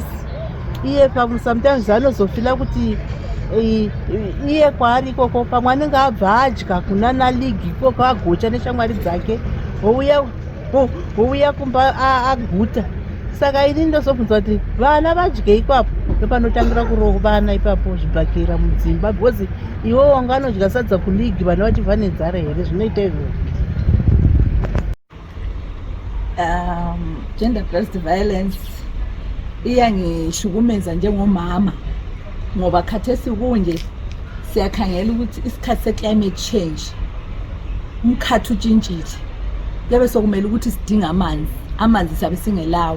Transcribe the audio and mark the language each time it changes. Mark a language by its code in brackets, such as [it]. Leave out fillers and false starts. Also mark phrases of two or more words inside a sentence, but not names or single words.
[sn] Iye sometimes anozofila kuti iye kwaari ikoko pamwe anenge abva adya kunana ligi ikoko agocha neshamwari dzake, wouya kumba aguta. Saka ini ndozobvunza kuti vana vadye ikwapo, ndopanotangira kurovana ipapo zvibhakera mudzimba, because iwo wanga anodya sadza kuligi vana vachibva nenzara here. Zvinoita izvozvo. [en] Gender based violence [nd] iyangihlukumeza njengomama ngoba khathesi kunje siyakhangela ukuthi isikhathi se- [en] climate change [nd] umkhathi utshintshile, kuyabe sokumele ukuthi sidinga amanzi siyabe singelawo.